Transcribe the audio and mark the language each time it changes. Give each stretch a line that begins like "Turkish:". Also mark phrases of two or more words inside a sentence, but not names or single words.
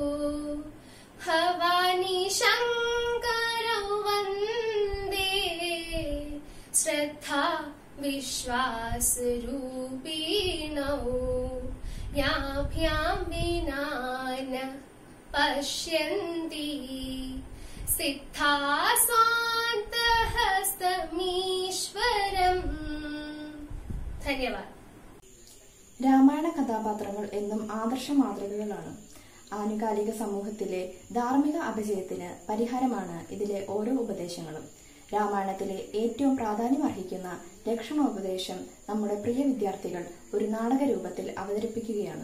Sanskrit: भवानी शंकरौ वंदे श्रद्धा विश्वास रूपिणौ याभ्यां विना न पश्यन्ति सिद्धा स्वान्तहस्तमीश्वरम्.
Malayalam: ധന്യവാദം. രാമായണ കഥാപാത്രങ്ങൾ എന്നും ആദർശ മാതൃകകളാണ്. ആനുകാലിക സമൂഹത്തിലെ ധാർമ്മിക അപജയത്തിന് പരിഹാരമാണ് ഇതിലെ ഓരോ ഉപദേശങ്ങളും. രാമായണത്തിലെ ഏറ്റവും പ്രാധാന്യമർഹിക്കുന്ന ലക്ഷണോപദേശം നമ്മുടെ പ്രിയ വിദ്യാർത്ഥികൾ ഒരു നാടക രൂപത്തിൽ അവതരിപ്പിക്കുകയാണ്.